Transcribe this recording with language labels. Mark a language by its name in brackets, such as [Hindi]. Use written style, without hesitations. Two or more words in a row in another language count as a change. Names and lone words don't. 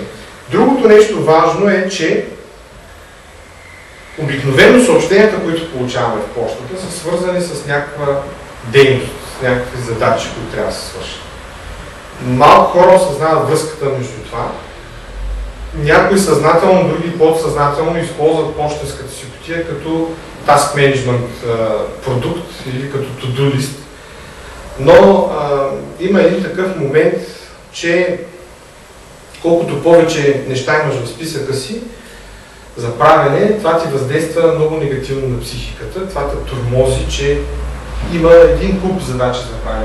[Bulgarian] Другото нещо важно е, че обикновено съобщенията, които получаваме в почтата, са свързани с някаква дейност, с някакви задачи, които трябва да се свършат. Малко хора осъзнават връзката между това. Някои съзнателно, други подсъзнателно използват почтенската си кутия като [English] task management [Bulgarian] продукт или като [English] to-do list. [Bulgarian] Но има един такъв момент, че колкото повече неща имаш в списъка си за правене, това ти въздейства много негативно на психиката. Това те тормози, че има един куп задачи за правене.